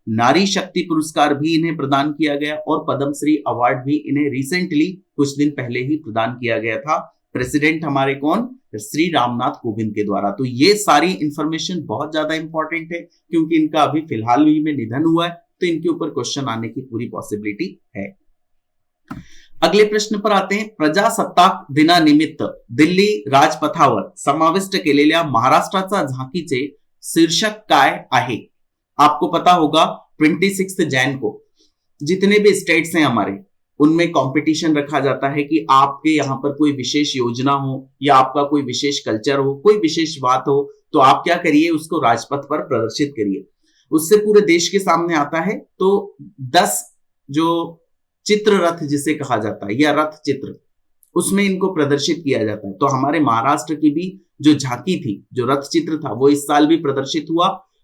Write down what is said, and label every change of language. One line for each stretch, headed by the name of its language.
Hindi: नारी शक्ति पुरस्कार भी इन्हें प्रदान किया गया. और पद्मश्री अवार्ड भी इन्हें रिसेंटली कुछ दिन पहले ही प्रदान किया गया था. प्रेसिडेंट हमारे कौन? श्री रामनाथ कोविंद के द्वारा. तो ये सारी इंफॉर्मेशन बहुत ज्यादा इंपॉर्टेंट है, क्योंकि इनका अभी फिलहाल ही में निधन हुआ है, तो इनके ऊपर क्वेश्चन आने की पूरी पॉसिबिलिटी है. अगले प्रश्न पर आते हैं.
Marathi: प्रजासत्ताक दिनानिमित्त दिल्ली राजपथावर समाविष्ट केलेल्या महाराष्ट्राचा झाकीचे शीर्षक काय आहे?
Hindi: आपको पता होगा 26 जैन को जितने भी स्टेट्स हैं हमारे, उनमें कंपटीशन रखा जाता है कि आपके यहाँ पर कोई विशेष योजना हो या आपका कोई विशेष कल्चर हो, कोई विशेष बात हो, तो आप क्या करिए, उसको राजपथ पर प्रदर्शित करिए. उससे पूरे देश के सामने आता है. तो 10 जो चित्र रथ जिसे कहा जाता है, या रथ चित्र, उसमें इनको प्रदर्शित किया जाता है. तो हमारे महाराष्ट्र की भी जो झांकी थी, जो रथ चित्र था, वो इस साल भी प्रदर्शित हुआ.